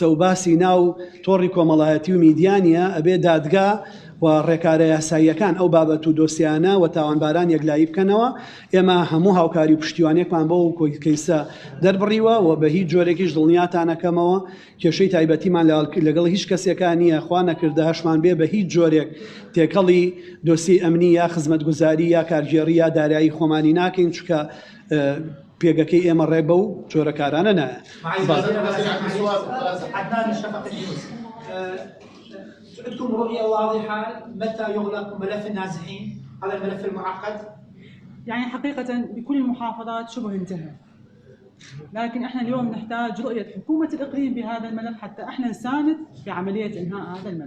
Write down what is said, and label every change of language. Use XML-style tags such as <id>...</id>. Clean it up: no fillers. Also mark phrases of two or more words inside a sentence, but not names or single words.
<ckb>و باسی ناو تۆڕی کۆمەڵایەتی و میدیانە ئەبێ دادگا و ڕێکارە یاساییەکان ئەو بابەت و دۆسیانە و تاوانباران یەکلایی بکەنەوە ئێمە هەموو هاوکاری و پشتیوانێکمان بۆ و کەیسە دەربڕیوە و بە هیچ جۆرێکیش دڵنیاتانەکەمەوە کێشەی تایبەتیمان لەگەڵ هیچ کەسێکان نییە خوا نەکردە هەشمان بێ بە هیچ جۆرێک تێکەڵی دۆسی ئەمنی یا خزمەتگوزاری یا کارژێڕی یا دارایی خۆمانی ناکەین چکە پێگەکەی ئێمە ڕێ بە و جۆرەکارانە نایە.</ckb> <ar>عندكم رؤية واضحة متى يغلق ملف النازحين هذا الملف المعقد؟ يعني حقيقة بكل المحافظات شبه انتهى، لكن احنا اليوم نحتاج رؤية حكومة الإقليم بهذا الملف حتى احنا نساند في عملية إنهاء هذا الملف.</ar>